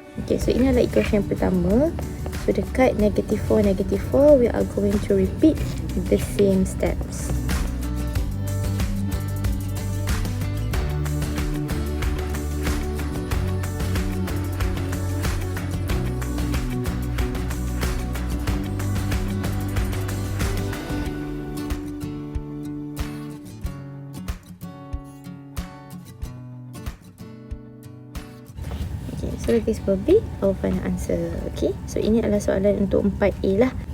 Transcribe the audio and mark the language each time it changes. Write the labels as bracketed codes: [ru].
[ms] Okay, so ini adalah equation yang pertama. [en] So [ms] dekat [en] negative 4, we are going to repeat the same steps. Okay, so this will be our final answer. [ms] Okay, so ini adalah soalan untuk 4A lah.